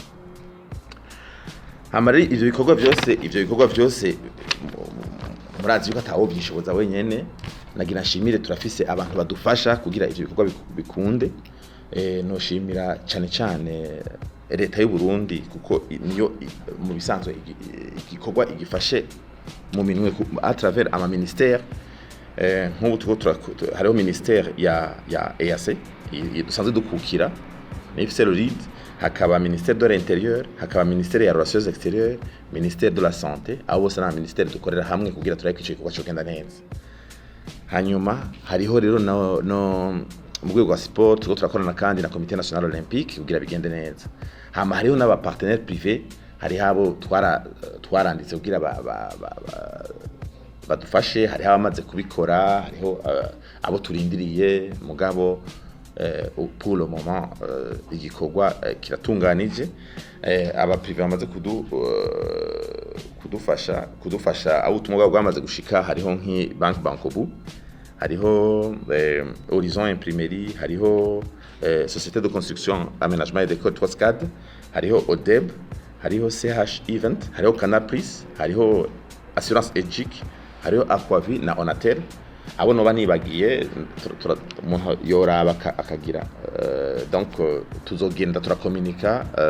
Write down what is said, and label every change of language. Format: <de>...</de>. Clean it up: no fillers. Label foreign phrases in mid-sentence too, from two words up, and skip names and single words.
<rn>hamari ivyo bikorwa byose murazi yuko atawo byishoboza wenyene nagira nshimire turafise abantu badufasha kugira ivyo bikorwa bikunde no shimira cyane leta y'u Burundi kuko niyo mu bisanzwe igikorwa igifashe mu minwe</rn> <fr>à travers</fr> <rn>ama ministère nk'ubu tuko hariho ministère ya EAC dusanzwe dukukira ni FCLRID hakaba</rn> <fr>ministère de l'intérieur</fr> <rn>hakaba ministère ya</rn> <fr>relations extérieures ministère de la santé</fr> <rn>abo bose na ministère dukorera hamwe kugira tureke ico gikorwa cyo kenda neza hanyuma hariho rero no mu rwego rwa sport tuko turakorana kandi na comité national olympique kugira bigende neza hama hariho n'aba</rn> <fr>partenaires privés</fr> <rn>hari habo twaranditse kugira badufashe hari abamaze kubikora hariho abo turindiriye mugabo</rn> <fr>pour le moment</fr> <rn>igikorwa kiratunganije aba privé bamaze kudufasha abo tumugabo bwamaze gushika hariho nki Bankobu hariho Horizon Imprimerie hariho Société de Construction Aménagement et Décor Toscade hariho ODEB hariho CH Event hariho Canapris hariho Assurance Egic hariho Aquavi na Onatel abo no banibagiye umuntu yoraba akagira donc tuzogenda turakomunika</rn>